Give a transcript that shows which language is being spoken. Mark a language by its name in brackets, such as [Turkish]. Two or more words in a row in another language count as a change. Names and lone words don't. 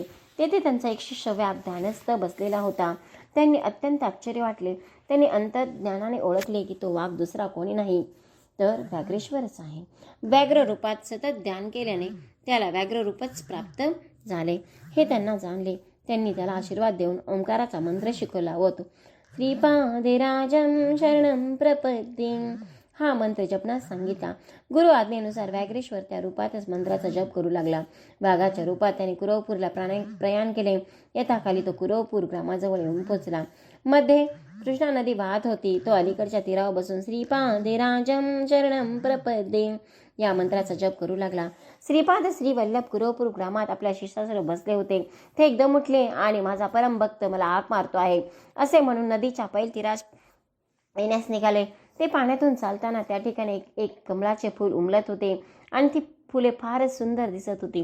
[Marathi] तेथे त्यांचा एक शिष्य ध्यानस्थ बसलेला होता. त्यांनी अत्यंत आश्चर्य वाटले. त्यांनी अंतर्ज्ञानाने ओळखले की तो वाघ दुसरा कोणी नाही तर व्याघ्रेश्वरच आहे. व्याघ्र रूपात सतत ध्यान केल्याने त्याला व्याघ्र रूपच प्राप्त झाले हे त्यांना जाणले. त्यांनी त्याला आशीर्वाद देऊन ओंकाराचा मंत्र शिकवला व तो [Sanskrit] श्रीपादेराजं शरणं प्रपद्ये [Marathi] हा मंत्र जपण्यास सांगितला. गुरु आज्ञेनुसार व्याघ्रेश्वर त्या रूपातच मंत्राचा जप करू लागला. वाघाच्या रूपात त्याने कुरवपूरला प्रयाण केले. यथाखाली तो कुरवपूर ग्रामाजवळ येऊन पोचला. मध्ये कृष्णा नदी वाहत होती. तो अलीकडच्या तीरावर बसून [Sanskrit] श्रीपादेराजं शरणं प्रपद्ये [Marathi] या मंत्राचा जप करू लागला. श्रीपाद श्री वल्लभ कुरवपूर ग्रामात आपल्या शिष्यासह बसले होते. ते एकदम उठले आणि माझा परमभक्त मला हाक मारतो आहे असे म्हणून नदीच्या पैल तीरास येण्यास निघाले. ते पाण्यातून चालताना त्या ठिकाणी एक कमळाचे फूल उमलत होते आणि ती फुले फारच सुंदर दिसत होती.